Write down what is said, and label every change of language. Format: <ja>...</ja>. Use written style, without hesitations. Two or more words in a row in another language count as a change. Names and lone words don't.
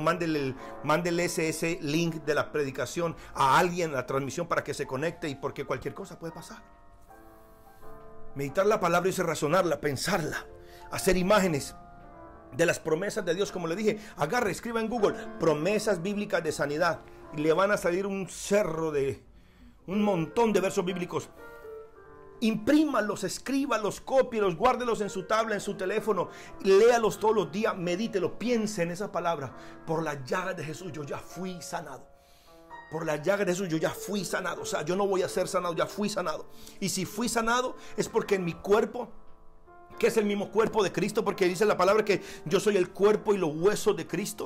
<es>Mándele ese link de la predicación a alguien, la transmisión, para que se conecte, y porque cualquier cosa puede pasar. Meditar la palabra es razonarla, pensarla, hacer imágenes de las promesas de Dios. Como le dije, agarre, escriba en Google promesas bíblicas de sanidad y le van a salir un cerro de un montón de versos bíblicos. Imprímalos, escríbalos, cópielos, guárdelos en su tabla, en su teléfono, léalos todos los días, medítelos, piense en esa palabra. Por la llaga de Jesús yo ya fui sanado. Por la llaga de Jesús yo ya fui sanado. O sea, yo no voy a ser sanado, ya fui sanado. Y si fui sanado es porque en mi cuerpo, que es el mismo cuerpo de Cristo, porque dice la palabra que yo soy el cuerpo y los huesos de Cristo.</es>